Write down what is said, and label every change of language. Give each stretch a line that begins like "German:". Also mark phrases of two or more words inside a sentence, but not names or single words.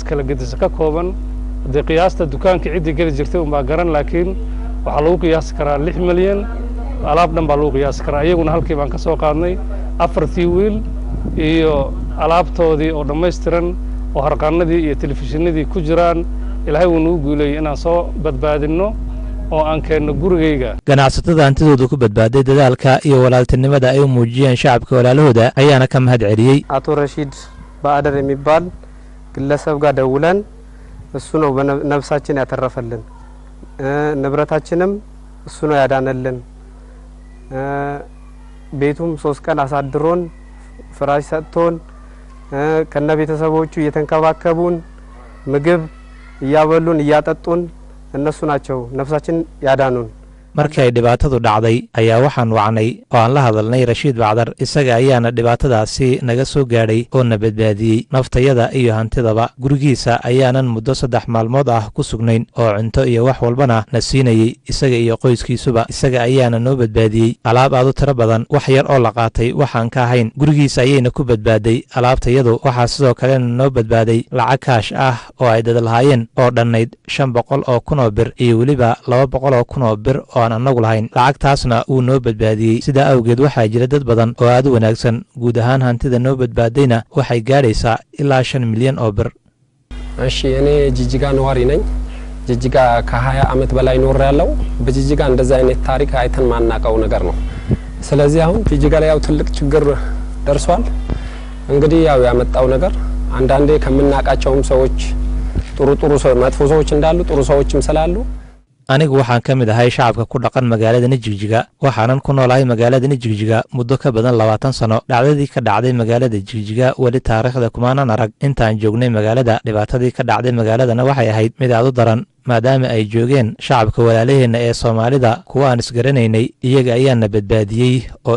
Somali: kala gedisa ka kooban haddii qiyaasta dukaanka ciddii geli jirtay unbaa garan laakiin waxaa lagu qiyaasi karaa 6 milyan alaab dhan baa lagu qiyaasi karaa iyaguna halkii baan ka soo qaadnay 4 wiil iyo alaabtoodii oo dhammaystiran oo harqaanadii iyo telefishinadii ku jiraan ilaahay wuu nagu guuleeyey inaan soo badbaadinno oo aan keenno gurigayga ganacsatada hantidooda ku badbaaday dadaalka iyo walaaltinimada ay u muujiyeen shacabka walaalahooda ayaana ka mahad celiyey
Amharic: አቶ ረሺድ ባዕደር የሚባል ግለሰብ ጋር ደውለን እሱ ነው ነፍሳችን ያተረፈልን ንብረታችንም እሱ ነው ያዳነልን ቤቱም 3 ቀን አሳድሮን ፍራሽ ሰጥቶን ከነ ቤተሰቦቹ እየተንከባከቡን ምግብ እያበሉን እያጠጡን እነሱ ናቸው ነፍሳችን ያዳኑን
Somali: markii ay dhibaatadu dhacday ayaa waxaan wacnay oo aan la hadalnay Rashiid Bacdar isaga ayaana dhibaatadaasi naga soo gaadhay oo na badbaadiyey naftayada iyo hantidaba gurigiisa ayaanan muddo 3 maalmood ah ku sugnayn oo cunto iyo wax walbana na siinayay isaga iyo qoyskiisuba isaga ayaana noo badbaadiyey alaab aad u tiro badan wax yar oo la qaatay waxaan ka ahayn gurigiisa ayayna ku badbaaday alaabtayadu waxaa sidoo kale noo badbaaday lacag kaash ah oo ay dad lahaayeen oo dhannayd 500 oo kun oo bir iyo weliba 200 oo kun oo bir oo aan anagu lahayn lacagtaasna uu noo badbaadiyey sidaa awgeed waxaa jira dad badan oo aad u wanaagsan guud ahaan hantida noo badbaadayna waxay gaadhaysaa ilaa 5 milyan oo bir
Amharic: እሺ እኔ ጅጅጋ ነዋሪ ነኝ ጅጅጋ ከ20 ዓመት በላይ ኖር ያለው በጅጅጋ እንደዛ አይነት ታሪክ አይተን ማናቀው ነገር ነው ስለዚህ አሁን ጅጅጋ ላይ ያው ትልቅ ችግር ደርሷል እንግዲህ ያው ያመጣው ነገር አንዳንዴ ከምናቃቸውም ሰዎች ጥሩ መጥፎ ሰዎች እንዳሉ ጥሩ ሰዎችም ስላሉ
Somali: anigu waxaan ka mid ahay shacabka ku dhaqan magaalada Jigjiga waxaanan ku noolahay magaalada Jigjiga muddo ka badan 20 sano dhacdadii ka dhacday magaalada Jigjiga wali taariikhda kumaanan arag intaan joognay magaalada dhibaatadii ka dhacday magaaladana waxay ahayd mid aad u daran maadaama ay joogeen shacabka walaalaheena ee Soomaalida kuwa aan isgaranaynay iyaga ayaana badbaadiyey oo